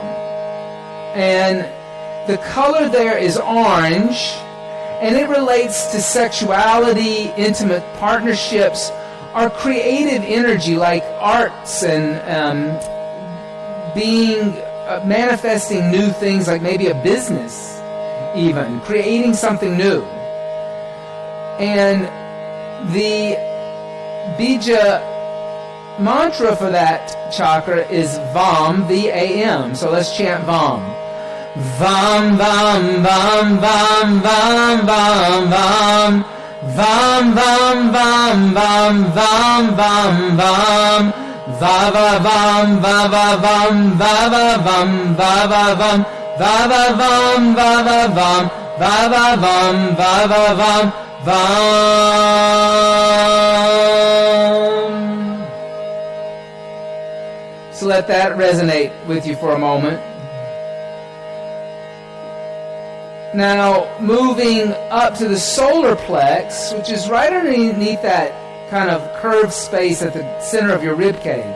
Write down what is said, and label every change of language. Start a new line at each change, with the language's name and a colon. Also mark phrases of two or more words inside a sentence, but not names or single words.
English: And the color there is orange, and it relates to sexuality, intimate partnerships, or creative energy like arts and manifesting new things, like maybe a business, even creating something new. And the
Sanskrit: bija mantra
English: for that chakra is Vam, V-A-M. So let's chant Vam.
Sanskrit: Vam, vam, vam, vam, vam, vam, vam. Vam, vam, vam, vam, vam, vam, vam. Va, va, vam, va, va, vam, va, va, vam, va, va, vam. Va, va, vam, va, va, vam, va, va, vam, va, va, vam, vam.
English: So let that resonate with you for a moment. Now, moving up to the solar plex, which is right underneath that kind of curved space at the center of your rib cage.